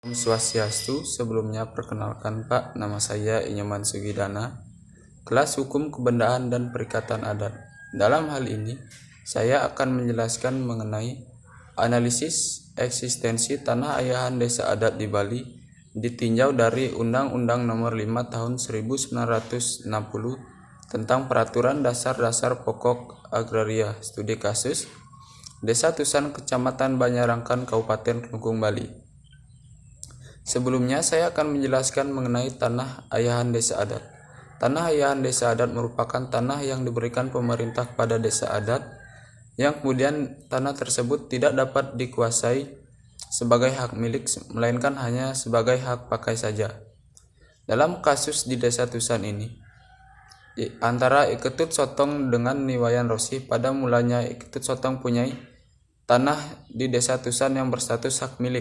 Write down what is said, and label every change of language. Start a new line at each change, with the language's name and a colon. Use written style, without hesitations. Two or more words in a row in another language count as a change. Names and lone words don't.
Sanskrit: Om Swastiastu.
Indonesian: Sebelumnya perkenalkan Pak, nama saya Inyoman Sugidana, kelas Hukum Kebendaan dan Perikatan Adat. Dalam hal ini, saya akan menjelaskan mengenai analisis eksistensi tanah ayahan desa adat di Bali ditinjau dari Undang-Undang Nomor 5 Tahun 1960 tentang Peraturan Dasar-Dasar Pokok Agraria Studi Kasus Desa Tusan Kecamatan Banyarangkan Kabupaten Kelungkung Bali. Sebelumnya saya akan menjelaskan mengenai tanah ayahan desa adat. Tanah ayahan desa adat merupakan tanah yang diberikan pemerintah kepada desa adat yang kemudian tanah tersebut tidak dapat dikuasai sebagai hak milik melainkan hanya sebagai hak pakai saja. Dalam kasus di Desa Tusan ini, antara Iketut Sotong dengan Niwayan Rosi, pada mulanya Iketut Sotong punya tanah di Desa Tusan yang berstatus hak milik.